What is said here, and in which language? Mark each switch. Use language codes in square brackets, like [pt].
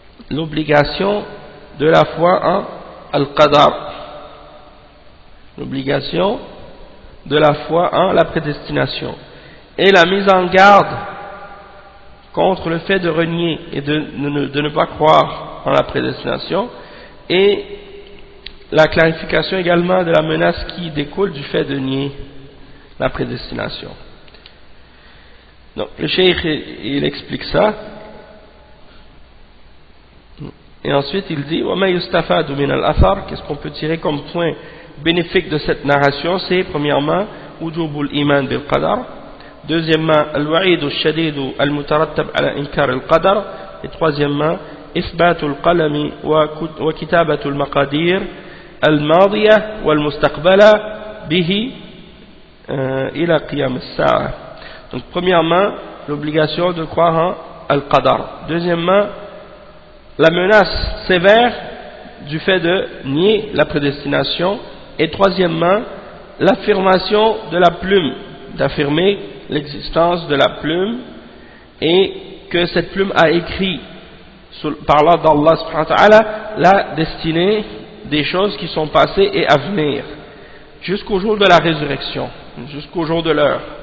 [fr] l'obligation de la foi en Al-Qadar, l'obligation de la foi en la prédestination, et la mise en garde contre le fait de renier et de ne pas croire en la prédestination, et la clarification également de la menace qui découle du fait de nier la prédestination. Donc le cheikh il explique ça, et ensuite il dit [ar] وَمَا يُسْتَفَادُ مِنَ الْأَثَرِ, [fr] qu'est-ce qu'on peut tirer comme point bénéfique de cette narration? C'est premièrement [ar] وُجُوبُ الْإِيمَانِ بِالْقَدَرِ, [fr] deuxièmement [ar] الْوَعِيدُ الشَّدِيدُ الْمُتَرَتَّبْ عَلَى إِنْكَارِ الْقَدَرِ, [fr] et troisièmement [ar] إِثْبَاتُ الْقَلَمِ وَكِتَابَةُ الْمَقَادِيرِ الْمَاضِيَةِ وَالْمُسْتَقْبَلَةِ بِهِ إِلَى قِيَامِ السَّاعَةِ. [fr] Donc premièrement l'obligation de croire en Al-Qadar, deuxièmement la menace sévère du fait de nier la prédestination, et troisièmement l'affirmation de la plume, d'affirmer l'existence de la plume et que cette plume a écrit par l'ordre d'Allah subhanahu wa ta'ala la destinée des choses qui sont passées et à venir jusqu'au jour de la résurrection, jusqu'au jour de l'heure.